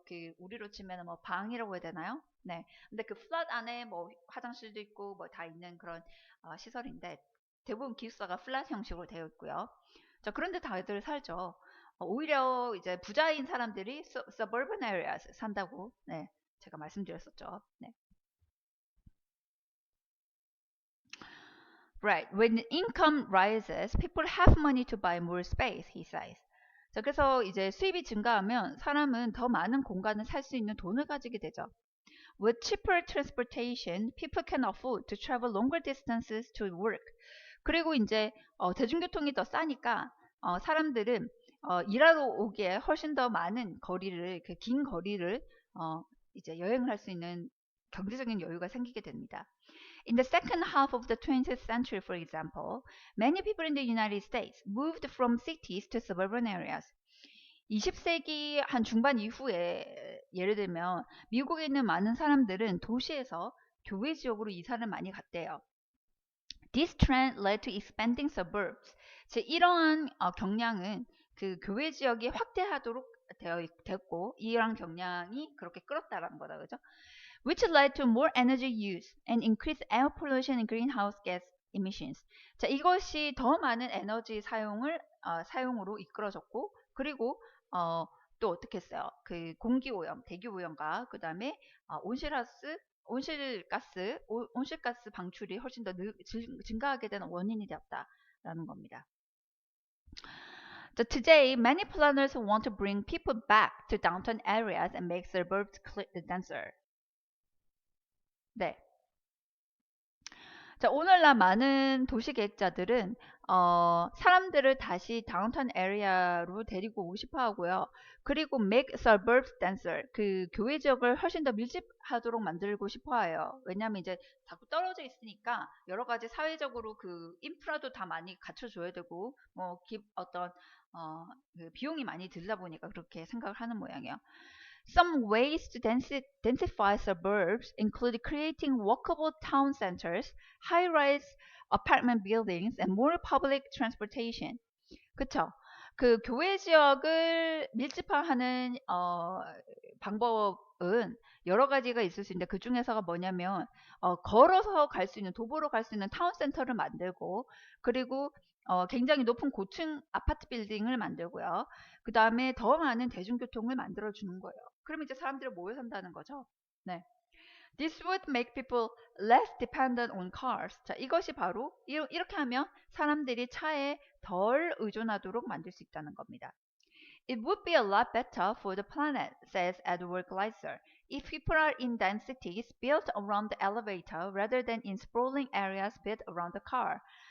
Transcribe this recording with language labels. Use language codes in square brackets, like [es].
[ko] 그 우리로 치면 뭐 방이라고 해야 되나요? 네. 근데 그 플랫 안에 뭐 화장실도 있고 뭐 다 있는 그런 시설인데 대부분 기숙사가 플랫 형식으로 되어 있고요. 자, 그런데 다들 살죠. 오히려 이제 부자인 사람들이 [en] suburban areas [ko] 산다고 네, 제가 말씀드렸었죠. 네. [en] Right. When income rises, people have money to buy more space, he says. [ko] 자, 그래서 이제 수입이 증가하면 사람은 더 많은 공간을 살 수 있는 돈을 가지게 되죠. [en] With cheaper transportation, people can afford to travel longer distances to work. [ko] 그리고 이제 대중교통이 더 싸니까 사람들은 일하러 오기에 훨씬 더 많은 거리를 그 긴 거리를 이제 여행을 할 수 있는 경제적인 여유가 생기게 됩니다. [en] In the second half of the 20th century, for example, many people in the United States moved from cities to suburban areas. [ko] 20세기 한 중반 이후에 예를 들면 미국에 있는 많은 사람들은 도시에서 교외 지역으로 이사를 많이 갔대요. [en] This trend led to expanding suburbs. [ko] 이러한 경향은 그 교외 지역이 확대하도록 됐고 이러한 경향이 그렇게 끌었다라는 거다, 그죠? [en] Which led to more energy use and increased air pollution and greenhouse gas emissions. [ko] 자, 이것이 더 많은 에너지 사용으로 이끌어졌고, 그리고 또 어떻게 했어요? 그 공기 오염, 대기 오염과 그 다음에 온실가스 방출이 훨씬 더 증가하게 되는 원인이 되었다라는 겁니다. [en] So today, many planners want to bring people back to downtown areas and make suburbs denser. 네. [ko] 자, 오늘날 많은 도시 계획자들은 사람들을 다시 다운타운 에리아로 데리고 오고 싶어 하고요. 그리고 [en] make suburbs denser, [ko] 그 교외 지역을 훨씬 더 밀집하도록 만들고 싶어 해요. 왜냐하면 이제 자꾸 떨어져 있으니까 여러 가지 사회적으로 그 인프라도 다 많이 갖춰줘야 되고 뭐 어떤 그 비용이 많이 들다 보니까 그렇게 생각을 하는 모양이에요. [en] Some ways to densify suburbs include creating walkable town centers, high-rise apartment buildings, and more public transportation. [ko] 그쵸? 그 교외 지역을 밀집화하는 방법은 여러 가지가 있을 수 있는데 그 중에서가 뭐냐면 걸어서 갈 수 있는 도보로 갈 수 있는 타운센터를 만들고 그리고 굉장히 높은 고층 아파트 빌딩을 만들고요. 그 다음에 더 많은 대중교통을 만들어 주는 거예요. 그럼 이제 사람들이 모여 산다는 거죠. 네. [en] This would make people less dependent on cars. [ko] 자, 이것이 바로 이렇게 하면 사람들이 차에 덜 의존하도록 만들 수 있다는 겁니다. [en] It would be a lot better for the planet, says Edward Gleiser, if people are in densities built around the elevator rather than in sprawling areas built around the car.